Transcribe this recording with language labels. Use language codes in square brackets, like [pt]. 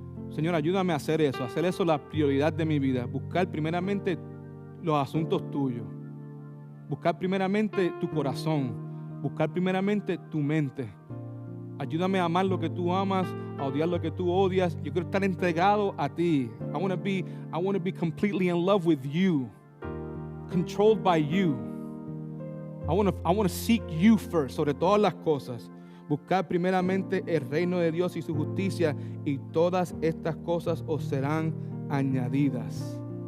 [es] Señor, ayúdame a hacer eso la prioridad de mi vida. Buscar primeramente los asuntos tuyos. Buscar primeramente tu corazón. Buscar primeramente tu mente. Ayúdame a amar lo que tú amas, a odiar lo que tú odias. Yo quiero estar entregado a ti. [en] I want to be completely in love with you, controlled by you. I want to seek you first, [es] sobre todas las cosas. Buscar primeramente el reino de Dios y su justicia, y todas estas cosas os serán añadidas.